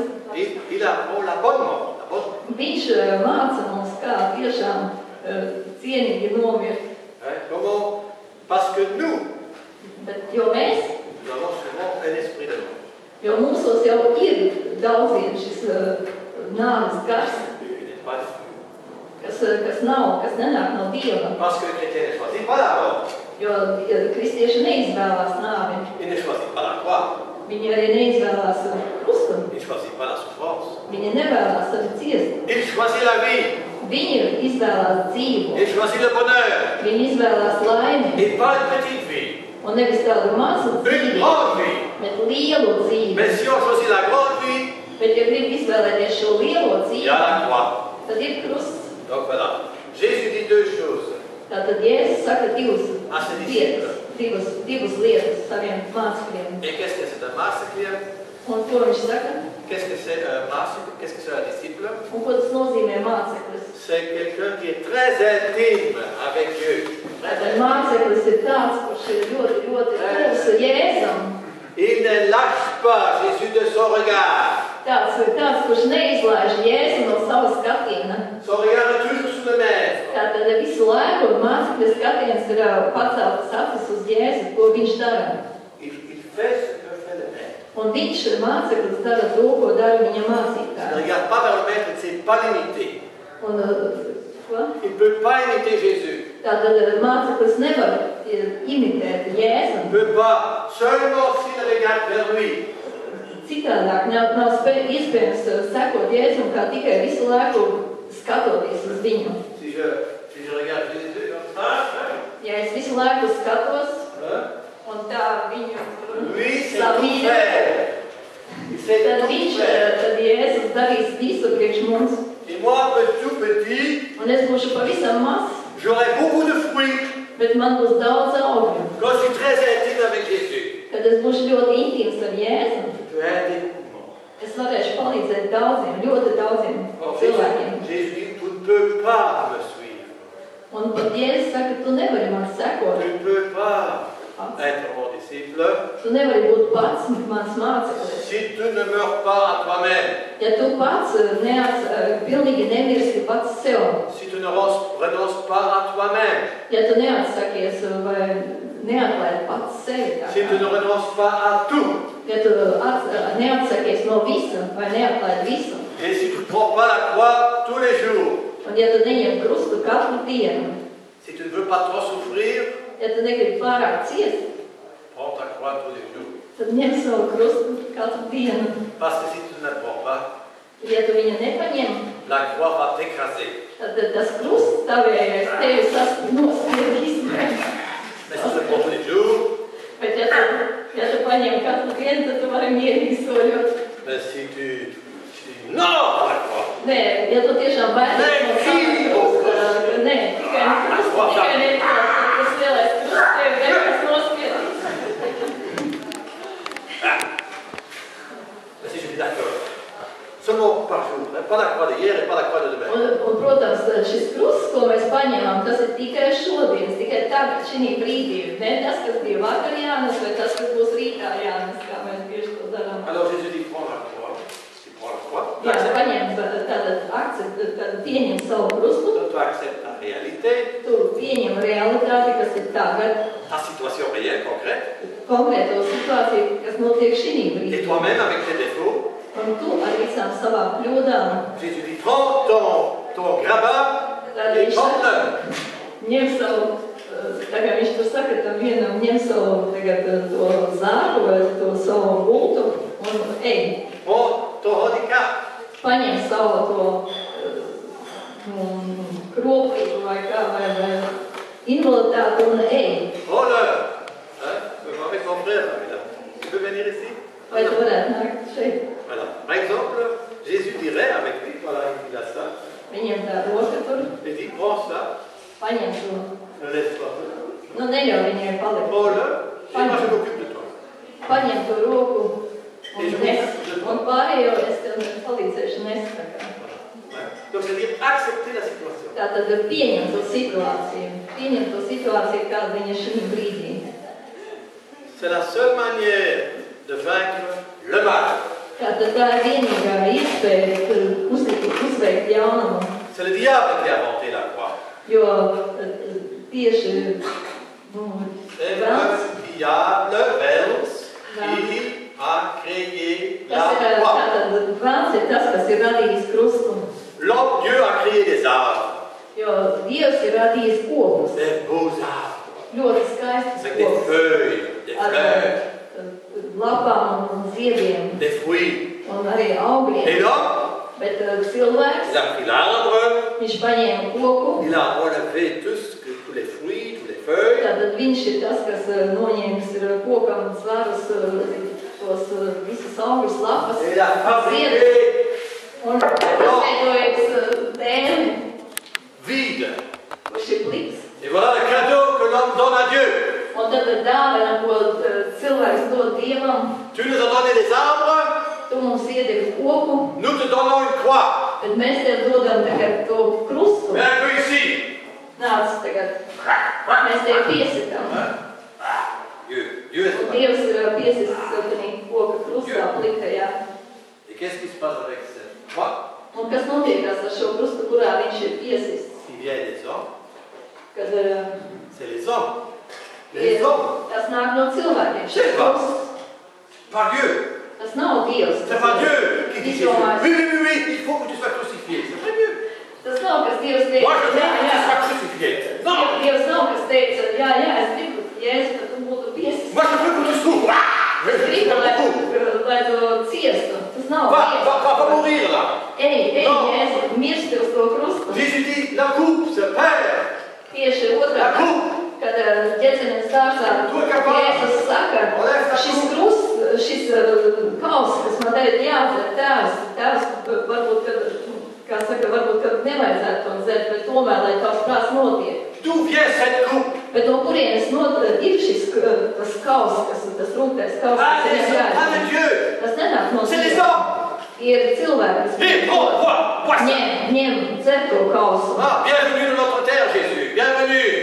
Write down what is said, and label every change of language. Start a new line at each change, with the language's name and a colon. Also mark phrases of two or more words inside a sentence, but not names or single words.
French: Il apprend la bonne mort. La bonne mort.
Latvian: Viņš māca mums, kā tiešām cienīgi nomirt.
French: Comment? Parce que nous
Latvian: Jo mēs,
French: avons souvent un esprit de mort.
Latvian: jo mūsos jau ir daudziem šis nāves gars,
French: Il n'est pas
Latvian: kas nenāk no Dieva.
French: parce que le chrétien ne choisit pas la mort.
Latvian: Jo kristieši neizvēlās nāvi.
French: Il ne choisit pas la croix.
Latvian: Viņi arī neizvēlās krustu.
French: Il ne choisit pas la souffrance.
Latvian: Viņi nevēlās arī ciest.
French: Il choisit la vie.
Latvian: Viņi izvēlās dzīvu.
French: Il choisit le bonheur.
Latvian: Viņi izvēlās laimi.
French: Et pas une petite vie.
Latvian: Un nevis tādu mazu
French: Une
Latvian: dzīvi,
French: grande vie.
Latvian: bet lielu dzīvi.
French: Mais si on choisit la grande vie,
Latvian: Bet, ja grib izvēlēties šo lielo
French: il y a
Latvian: dzīvi,
French: la croix.
Latvian: tad ir krusts.
French: Donc voilà. Jésus dit deux choses.
Latvian: Tātad Jēzus saka divas
French: À ses
Latvian: lietas,
French: disciples.
Latvian: divas lietas saviem mācekļiem.
French: Et qu'est-ce que c'est un massacre?
Latvian: Un ko viņš saka?
French: Qu'est-ce que c'est un massacre? Qu'est-ce que c'est un disciple?
Latvian: Un ko tas nozīmē māceklis?
French: C'est quelqu'un qui est très intime avec Dieu.
Latvian: Tātad māceklis ir tāds, kurš ir ļoti, ļoti tuvs Jēzum.
French: Il ne lâche pas Jésus de son regard.
Latvian: Tāds ir tāds, kurš neizlaiž Jēzu no sava skatiena.
French: Son regard est toujours sur le maître.
Latvian: Tātad visu laiku mācekļa skatiens ir paceltas acis uz Jēzu, ko viņš dara.
French: Il fait ce que fait le maître.
Latvian: Un viņš māceklis dara to, ko dara viņa
French: Il ne
Latvian: mācītāji.
French: regarde pas vers le Maître, il ne sait pas l'imiter.
Latvian: Un, ko?
French: Il ne peut pas imiter Jésus.
Latvian: Tātad māceklis nevar imitēt Jēzu.
French: Il ne peut pas, seulement s'il regarde vers lui.
Latvian: Citādāk nav iespējams sekot Jēzum, kā tikai visu laiku skatoties uz viņu.
French: Si je regarde Jésus comme ça,
Latvian: Ja es visu laiku skatos un tā viņu savīdē, tad Jēzus darīs visu priekš mums.
French: Et moi, tout petit,
Latvian: Un es būšu pavisam maz,
French: j'aurai beaucoup de fruits
Latvian: bet man būs daudz augļu.
French: quand je suis très intime avec Jésus.
Latvian: Kad es būšu ļoti intīms ar Jēzu,
French: Je vais aider beaucoup.
Latvian: es varēšu palīdzēt daudziem, ļoti daudziem cilvēkiem.
French: Jésus dit, tu ne peux pas me suivre.
Latvian: Un pat Jēzus saka, tu nevari man sekot.
French: Tu ne peux pas être mon disciple
Latvian: Tu nevari būt pats mans māceklis.
French: si tu ne meurs pas à toi-même.
Latvian: Ja tu pats pilnīgi nemirsti pats sev.
French: Si tu ne renonces pas à toi-même.
Latvian: Ja tu neatsakies vai neatlaid pats sevi.
French: Si tu ne renonces pas à tout.
Latvian: Ja tu neatsakies no visa vai neatlaid visu.
French: Et si tu ne prends pas la croix tous les jours.
Latvian: Un ja tu neņem krustu katru dienu.
French: Si tu ne veux pas trop souffrir.
Latvian: Ja tu negribi pārāk ciest,
French: Prends ta croix tous les jours.
Latvian: tad ņem savu krustu katru dienu.
French: Parce que si tu ne la prends pas,
Latvian: Ja tu viņu nepaņem,
French: la croix va t'écraser.
Latvian: tad tas krusts tavējais tevi nospiedīs.
French: Mais si tu le prends tous les jours,
Latvian: Bet ja tu paņem katru dienu, tad tu vari mierīgi soļot.
French: mais si tu dis non à la croix,
Latvian: Nē, ja tu tiešām baidies no sava krusta, nē, tikai ne tas lielais krusts tevi vienkārši nospiedīs.
French: mais si je dis d'accord, seulement par jour, pas la croix d'hier et pas la croix de demain.
Latvian: Un, protams, šis krusts, ko mēs paņemam, tas ir tikai šodienas, tikai tagad, šī brīdī. Ne tas, kas bija vakar jānes, vai tas, kas būs rītā jānes, kā mēs bieži to darām.
French: Alors Jésus dit, prends la croix. Tu prends la croix, tu
Latvian: Jā,
French: acceptes,
Latvian: paņem tātad pieņem savu krustu,
French: tu acceptes ta réalité,
Latvian: tu pieņem realitāti, kas ir tagad,
French: ta situation réelle, concrète,
Latvian: konkrēto situāciju, kas notiek šī brīdī.
French: et toi-même avec tes défauts.
Latvian: Un tu ar visām savām kļūdām,
French: Jésus dit, prends ton grabat et porte-le.
Latvian: ņem savu, tā kā viņš tur saka, tam vienam ņem savu tagad to zāru vai to savu gultu un ej.
French: Prends ton handicap.
Latvian: Paņem savu to kropību vai kā, vai invaliditāti un ej.
French: Prends-le. Hein? Tu peux avec ton frère, là. Tu peux venir ici?
Latvian: Vai tu varētu nākt šeit?
French: Voilà. Par exemple, Jésus dirait avec lui, voilà, il a ça,
Latvian: Viņam tā roka tur,
French: il dit, prends ça,
Latvian: paņem to.
French: ne laisse pas.
Latvian: Nu, neļauj viņai palikt.
French: Prends-le, et moi je m'occupe de toi.
Latvian: Paņem to roku un nes. Un pārējo es tev palīdzēšu nest.
French: Donc c'est-à-dire accepter la situation.
Latvian: Tātad pieņem to situāciju, kāda viņa šī brīdī.
French: C'est la seule manière de vaincre le mal.
Latvian: Tātad tā ir vienīgā iespēja uzveikt jaunumu,
French: C'est le diable qui a inventé la croix.
Latvian: jo tieši
French: C'est
Latvian: Velns,
French: le diable, Vels, qui a créé la
Latvian: tas ir
French: croix.
Latvian: tātad Velns ir tas, kas ir radījis krustu,
French: L'homme, Dieu a créé des arbres,
Latvian: jo Dievs ir radījis kokus,
French: des beaux arbres,
Latvian: ļoti skaistus
French: avec des
Latvian: kokus,
French: feuilles, des
Latvian: ar
French: fleurs,
Latvian: lapām un ziediem
French: des fruits.
Latvian: un arī augļiem.
French: Et l'homme,
Latvian: Bet cilvēks,
French: il a pris l'arbre,
Latvian: viņš paņēma koku,
French: il a enlevé tous les fruits, toutes les feuilles,
Latvian: tātad viņš ir tas, kas noņēmis ir kokam svarus, tos visus augļus, lapas,
French: et il a
Latvian: ziedus,
French: fabriqué
Latvian: un izveidojas dēli,
French: vide.
Latvian: kurš ir pliks.
French: Et voilà le cadeau que l'homme donne à Dieu.
Latvian: Un tad dāvana, ko cilvēks dod Dievam,
French: Tu nous as donné des arbres,
Latvian: tu mums iedevi koku,
French: nous te donnons une croix.
Latvian: bet mēs tev dodam tagad to krustu.
French: Mets un peu ici.
Latvian: Nāc tagad, mēs tev piesakam.
French: Dieu est
Latvian: Un
French: ce
Latvian: Dievs ir piesisis tādā koka krustā pliktajā.
French: Et qu'est-ce qui se passe avec cette croix?
Latvian: Un kas notiekās ar šo krustu, kurā viņš ir piesists?
French: Qui vient des hommes?
Latvian: Kad
French: C'est les hommes. Les hommes.
Latvian: tas nāk no cilvēkiem.
French: C'est
Latvian: Šis
French: pas.
Latvian: krusts
French: Par Dieu.
Latvian: Tas nav Dievs.
French: C'est pas Dieu qui dit Jésus. Oui, oui, oui, oui, il faut que tu sois crucifié. C'est pas Dieu.
Latvian: Tas nav, kas Dievs teica.
French: Moi, je veux que tu sois crucifié. Non.
Latvian: Dievs nav, kas teica, jā, es gribu, Jēzus, ka tu būtu piesprāstīts.
French: Moi, je veux que tu souffres.
Latvian: Es gribu, lai tu ciestu. Tas nav Dievs.
French: Va mourir là.
Latvian: Ej, Jēzus, mirsti uz to krustu.
French: Jésus dit, la coupe se perd.
Latvian: Tieši otrādi, kad ģecenes dārzā Jēzus saka, šis krusts, šis kauss, kas man tagad jāatver, tēvs, varbūt, kā saka, varbūt, kad nevajadzētu to dzert, bet tomēr, lai tavs prāts notiek.
French: D'où vient cette coupe?
Latvian: Bet no kurienes ir šis tas kauss, tas rūgtais kauss, kas ir jāatver. Tas nenāk no Dieva. Ir cilvēki, kas ņem dzer to kausu.
French: Bienvenue dans notre terre, Jésus. Bienvenue.